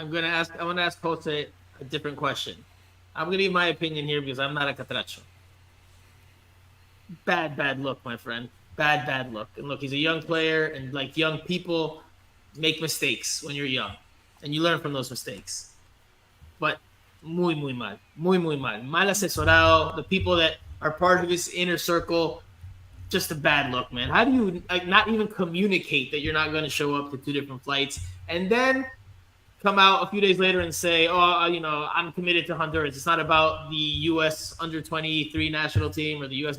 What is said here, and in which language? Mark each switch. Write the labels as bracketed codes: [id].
[en] I want to ask Jose a different question. I'm gonna give my opinion here because I'm not a catracho. Bad look, my friend. Bad look. And look, he's a young player, and like young people make mistakes when you're young, and you learn from those mistakes. [es] But muy mal, muy mal, mal asesorado. [en] The people that are part of his inner circle, just a bad look, man. How do you like not even communicate that you're not going to show up to two different flights, and then come out a few days later and say, "Oh, I'm committed to Honduras. It's not about the U.S. under 23 national team or the U.S.